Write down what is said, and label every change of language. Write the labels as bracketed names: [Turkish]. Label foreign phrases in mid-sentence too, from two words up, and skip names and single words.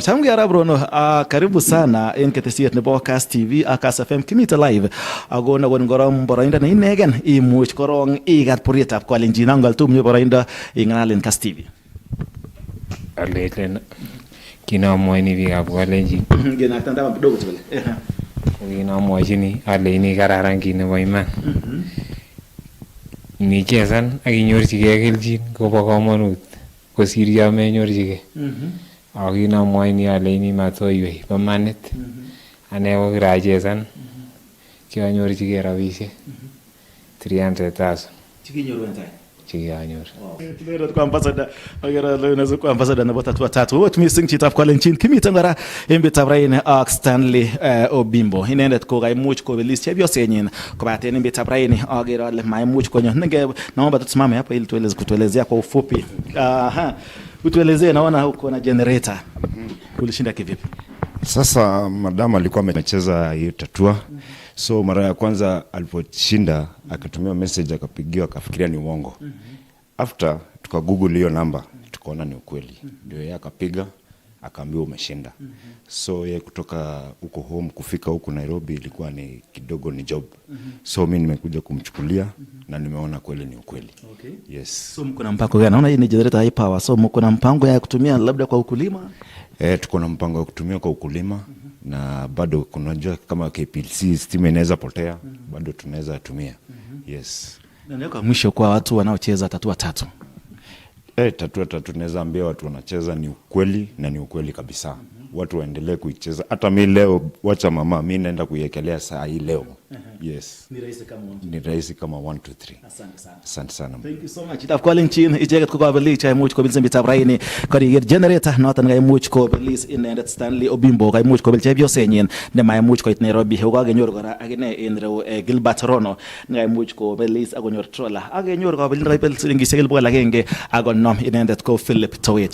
[Kalenjin] Chamgei Arap Rono, [Swahili] karibu sana [Kalenjin] en ketesiet nebo Kass TV ak Kass FM kimite live ako nakon korom boroindo ne inegen imuch korong ikat burietab Kalenjin angal tumye boroindo ing'alalen Kass TV. Aleten kinomwoini biikab Kalenjin. Genaktan taban kidogo tule. Kinomwochini aleini kararan kit nebo iman. Nichesan ak inyorchigei kelchin kobo komonut kosir yo menyorchigei. Ako kinomwochini aleini matoiwei bo manit. Ane ko kirachesan kianyorchigei rabisiek 300,000. Chikinyoru en tai. Chikanyor. Inendet ko ambassador akere ale ko ambassador nebo tatua tatu. Ot missing chitab Kalenjin kimiten kora en betab raini ak Stanley Obimbo. Inendet ko kaimuch kobelis chepyosenyin kobaten en betab raini akere ale maimuch konyo. [Swahili] Naomba tusimame hapa ili tueleze kutuelezea kwa ufupi. Utuelezee, naona uko na generator. Ulishinda kivipi? Sasa madam alikuwa amecheza hiyo tatua. So mara ya kwanza aliposhinda akatumia message akapigiwa akafikiria ni uongo. After tuka google hiyo namba tukaona ni ukweli. Ndio yeye akapiga akaambiwa umeshinda. So yeye kutoka huko home kufika huko Nairobi ilikuwa ni kidogo ni job. So mimi nimekuja kumchukulia na nimeona kweli ni ukweli. Okay. Yes. So mko na mpango gani? Naona hii ni [English] generator high power. [Swahili] So mko na mpango ya kutumia labda kwa ukulima? Tuko na mpango wa kutumia kwa ukulima na bado kunajua kama KPLC stima inaweza potea bado tunaweza tumia. Yes. Na kwa mwisho kwa watu wanaocheza tatua tatu. Tatua tatu tunaweza ambia watu wanacheza ni ukweli na ni ukweli kabisa. Watu waendelee kuicheza. Hata mimi leo wacha mama mimi naenda kuiekelea saa hii leo. Yes. Ni rahisi kama 1 2 3. Asante sana. Asante sana. [English] Thank you so much. [Kalenjin] Chitab Kalenjin icheket ko kabelis chaimuch kobelis betab raini koriger generator noton kaimuch kobelis inendet Stanley Obimbo kaimuch kobel chepyosenyin ne maimuch koit Nairobi. Kokanyor kora akine en reu Gilbert Rono kaimuch kobelis akonyor troller. Akenyor kabelin raibel silingisiek 150 akonom inendet ko Philip Towet.